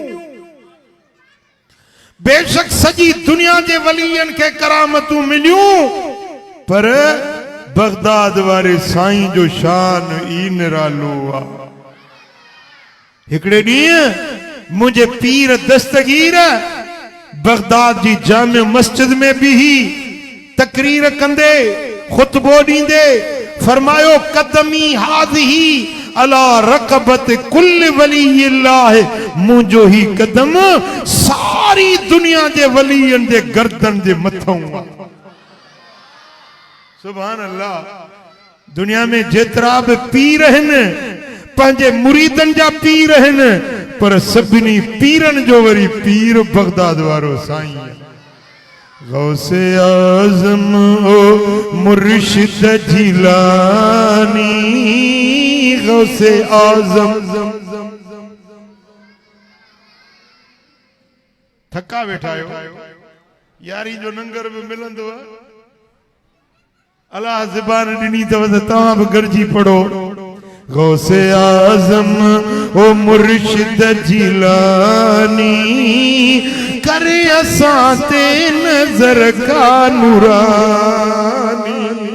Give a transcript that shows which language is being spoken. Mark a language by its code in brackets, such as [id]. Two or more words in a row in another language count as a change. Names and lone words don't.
[sd] बेशक सजी दुनिया के वलियन के करामतूं मिलियूं पर बगदाद वारे साईं जो शान ई निरालो आ हिकड़े ॾींहुं मुझे पीर दस्तगीर बगदाद जी जामे मस्जिद में भी ही तकरीर कंदे खुतबो ॾींदे फरमायो [ar] قدمي هذه على رقبة كل ولي الله [sd] मुझो ही कदम सारी दुनिया के वलियन जे गर्दन जे मथों [ar] سبحان الله [sd] दुनिया में जेतरा भी पीर हैं पंजे मुरीदन जा पीर हैं पर सभिनी पीरन जो वरी पीर बगदाद वारो साईं गौसे आज़म ओ मुर्शिद जिलानी गौसे आज़म थका वेठा यारी जो नंगर भी मिलंदो अल्लाह ज़बान ॾिनी अथव त तव्हां बि गॾिजी पढ़ो गौसे आज़म ओ मुर्शिद जिलानी करे असां ते नज़र का नूरानी